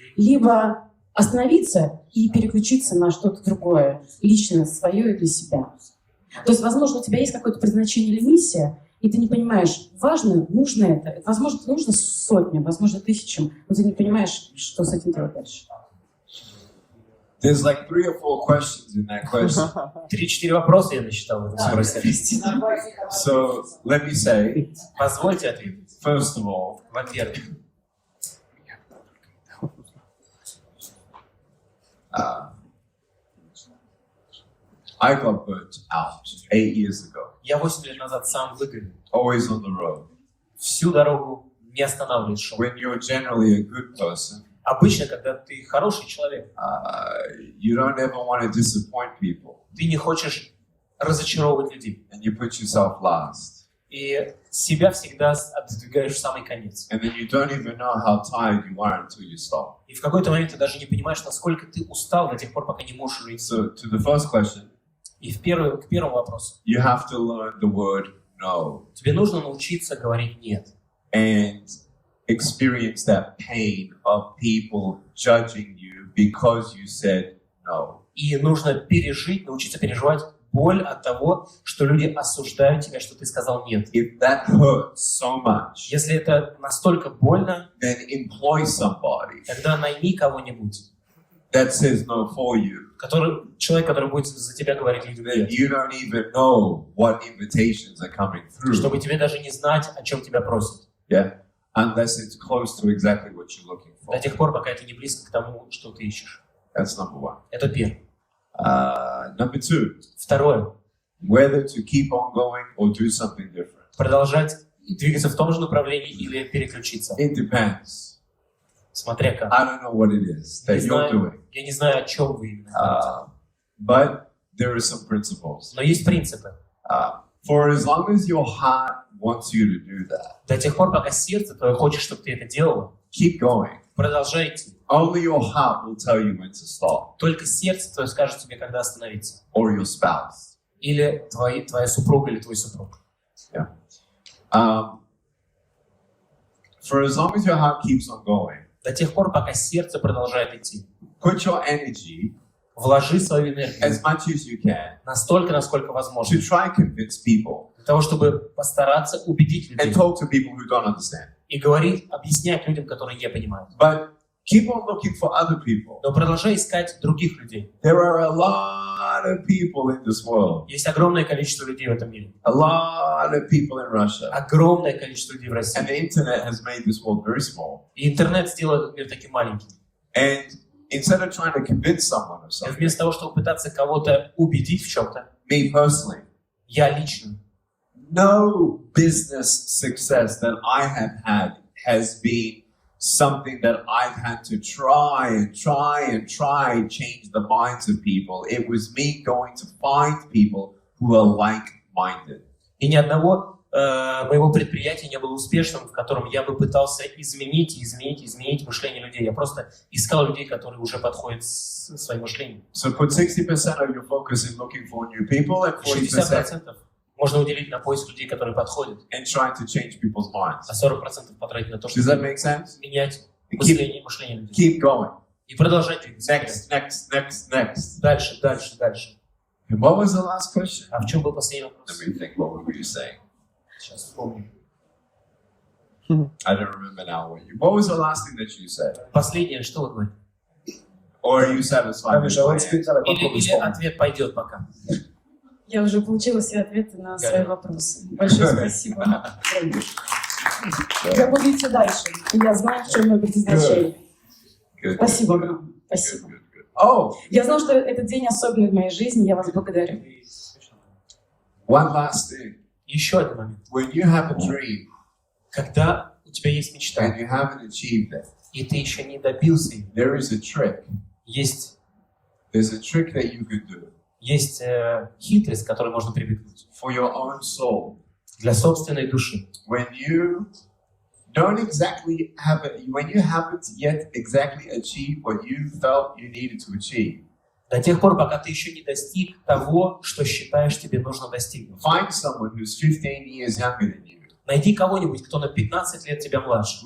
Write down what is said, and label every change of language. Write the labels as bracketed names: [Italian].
[Russian] Либо остановиться и переключиться на что-то другое, личное, свое и для себя. То есть, возможно, у тебя есть какое-то предназначение или миссия, и ты не понимаешь, важно, нужно это. Возможно, это нужно сотням, возможно, 1000, но ты не понимаешь, что с этим делать дальше. [English] There's like 3 or 4 questions in that question. [Russian] 3-4 вопроса я насчитал в этом вопросе. [English] So let me say, [Russian] Позвольте ответить. [English] first of all, [Russian] Во-первых, [English] I got burnt out 8 years ago. [Russian] я 8 лет назад сам выгорел. [English] Always on the road. [Russian] Всю дорогу не останавливаясь шел. [English] When you're generally a good person, [Russian] Обычно, когда ты хороший человек, [English] you don't ever want to disappoint people, [Russian] ты не хочешь разочаровывать людей. [English] and you put yourself last. [Russian] И себя всегда отодвигаешь в самый конец. [English] And then you don't even know how tired you are until you stop. [Russian] И в какой-то момент ты даже не понимаешь, насколько ты устал до тех пор, пока не можешь жить. [English] So to the first question, [Russian] И к первому вопросу. [English] you have to learn the word no [Russian] Тебе нужно научиться говорить «нет». [English] and experience that pain of people judging you because you said no. [Russian] И нужно научиться переживать боль от того, что люди осуждают тебя, что ты сказал «нет». [English] If that hurts so much, [Russian] Если это настолько больно, [English] then employ somebody [Russian] тогда найми кого-нибудь, [English] that says no for you. [Russian] человек, который будет за тебя говорить людям [English] That [Russian] «нет». [English] you don't even know what invitations are coming through. [Russian] Чтобы тебе даже не знать, о чем тебя просят. [English] Yeah, unless it's close to exactly what you're looking for. [Russian] До тех пор, пока это не близко к тому, что ты ищешь. [English] That's number one. [Russian] Это первое. [English] Number 2, [Russian] Второе. [English] whether to keep on going or do something different. [Russian] Продолжать двигаться в том же направлении или переключиться. [English] It depends. [Russian] Смотря как. [English] I don't know what it is that you're doing. [Russian] Я не знаю, о чем вы именно говорите. [English] But there are some principles. [Russian] Но есть принципы. [English] For as long as your heart wants you to do that, [Russian] До тех пор, пока сердце твое хочет, чтобы ты это делал, [English] keep going. [Russian] продолжай идти. [English] Only your heart will tell you when to stop, [Russian] Только сердце твое скажет тебе, когда остановиться. [English] or your spouse. [Russian] Или твоя супруга, или твой супруг. [English] Yeah. For as long as your heart keeps on going, [Russian] До тех пор, пока сердце продолжает идти. [English] put your energy [Russian] Вложи свою энергию [English] as much as you can [Russian] настолько, насколько возможно. [English] to try and convince people [Russian] Для того, чтобы постараться убедить людей. [English] and talk to people who don't understand. [Russian] И объяснять людям, которые не понимают. [English] But keep on looking for other people. [Russian] Но продолжай искать других людей. [English] There are a lot of people in this world. [Russian] Есть огромное количество людей в этом мире. [English] A lot of people in Russia. [Russian] Огромное количество людей в России. [English] And the internet has made this world very small. [Russian] И интернет сделал этот мир таким маленьким. [English] And instead of trying to convince someone of [Russian] вместо того, чтобы пытаться кого-то убедить в чем-то, [English] me personally, [Russian] я лично, [English] no business success that I have had has been something that I've had to try and change the minds of people. It was me going to find people who are like-minded. [Russian] и ни одного моего предприятия не было успешным, в котором я бы пытался изменить мышление людей. Я просто искал людей, которые уже подходят с своим мышлением. [English] So put 60% of your focus in looking for new people and 40% [Russian] 60% можно уделить на поиск людей, которые подходят, [English] and trying to change people's minds. [Russian] а 40% потратить на то, [English] Does [Russian] чтобы [English] that make sense? [Russian] менять [English] Keep, [Russian] мышление людей. [English] keep going. [Russian] И продолжать двигаться. [English] Next. [Russian] Дальше. [English] And what was the last question? [Russian] А в чем был последний вопрос? [English] Let me think, what were you saying? [Russian] Сейчас вспомню. [English] I don't remember now what was the last thing that you said? [Russian] Последнее, что вы говорите? [English] Or are you satisfied with my answer? [Russian] Или ответ пойдет пока? Я уже получила все ответы на свои вопросы. Большое спасибо. Я буду идти дальше. Я знаю, в чем мое предназначение. Спасибо огромное. Спасибо. [English] Oh, [Russian] Я знаю, что этот день особенный в моей жизни. Я вас благодарю. [English] one last thing. [Russian] Еще один момент. [English] When you have a dream [Russian] Когда у тебя есть мечта, [English] and you haven't achieved it, [Russian] и ты еще не добился ее, [English] there is a trick. [Russian] есть [English] There's a trick that you can do [Russian] хитрость, к которой можно прибегнуть [English] for your own soul. [Russian] для собственной души. [English] When you don't exactly have it, when you haven't yet exactly achieved what you felt you needed to achieve, [Russian] До тех пор, пока ты еще не достиг того, что считаешь тебе нужно достигнуть. [English] find someone who's 15 years younger than you, [Russian] Найди кого-нибудь, кто на 15 лет тебя младше,